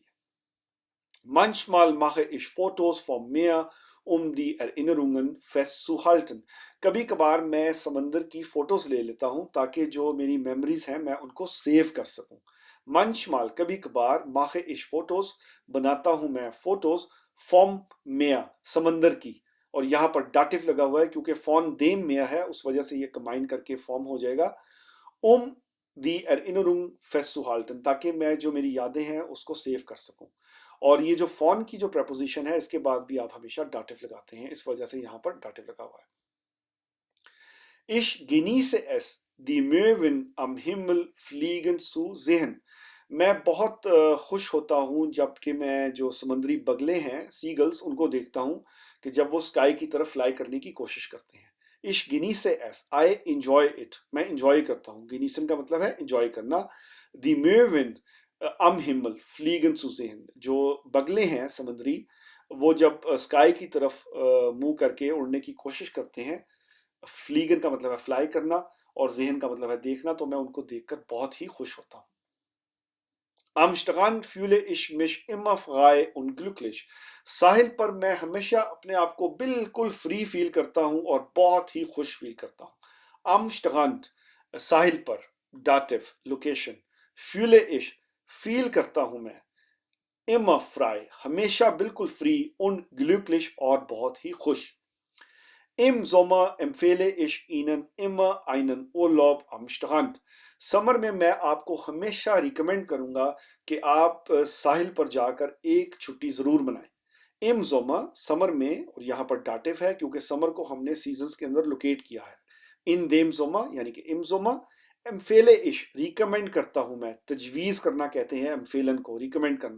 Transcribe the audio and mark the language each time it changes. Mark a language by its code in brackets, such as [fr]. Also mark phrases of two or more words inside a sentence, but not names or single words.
[de] Manchmal mache ich Fotos vom Meer, die Erinnerungen festzuhalten. [hi] कभी कभार मैं समंदर की फोटोज ले लेता हूँ ताकि जो मेरी मेमोरीज हैं मैं उनको सेव कर सकूँ। Manchmal, कभी कभार, [de] mache ich Fotos, [hi] बनाता हूँ मैं फोटोज, [de] vom Meer, [hi] समंदर की, और यहाँ पर दाटिव लगा हुआ है क्योंकि [de] von dem Meer [hi] है, उस वजह से ये कंबाइन करके फॉर्म हो जाएगा, [de] die Erinnerung festzuhalten, [hi] ताकि मैं जो मेरी यादें हैं उसको सेव कर सकूं। और ये जो फॉन की जो प्रपोजिशन है इसके बाद भी आप हमेशा डाटिव लगाते हैं, इस वजह से यहां पर डाटिव लगा हुआ है। [de] Ich genieße es, die Möwen am Himmel fliegen zu sehen. [hi] मैं बहुत खुश होता हूँ जबकि मैं जो समुद्री बगले हैं सीगल्स उनको देखता हूँ कि जब वो स्काई की तरफ फ्लाई करने की कोशिश करते हैं। [de] Ich genieße es, [en] I enjoy it, [hi] मैं enjoy करता हूँ। [de] genießen [hi] का मतलब है enjoy करना। [de] Die Möwen am Himmel fliegen zu sehen, [hi] जो बगले हैं समुद्री वो जब स्काई की तरफ मुंह करके उड़ने की कोशिश करते हैं, फ्लीगन का मतलब है फ्लाई करना और ज़ेहन का मतलब है देखना, तो मैं उनको देखकर बहुत ही खुश होता हूँ। [de] Am Strand fühle ich mich immer frei und glücklich. [hi] साहिल पर मैं हमेशा अपने आप को बिल्कुल फ्री फील करता हूँ और बहुत ही खुश फील करता हूँ। [de] Am Strand [hi] साहिल पर, दाटिव लोकेशन, [de] fühle ich [hi] फील करता हूँ मैं, [de] immer frei [hi] हमेशा बिल्कुल फ्री, [de] und glücklich [hi] और बहुत ही खुश। [de] Im Sommer empfehle ich Ihnen immer einen Urlaub am Strand. [hi] समर में मैं आपको हमेशा रिकमेंड करूंगा कि आप साहिल पर जाकर एक छुट्टी जरूर बनाएं। [de] im Sommer [hi] समर में, और यहाँ पर डाटिव है क्योंकि समर को हमने सीजन्स के अंदर लोकेट किया है। [de] in dem Sommer [hi] यानी कि [de] im Sommer, empfehle ich [hi] रिकमेंड करता हूं मैं, तजवीज करना कहते हैं एम्फेलन को, रिकमेंड करना।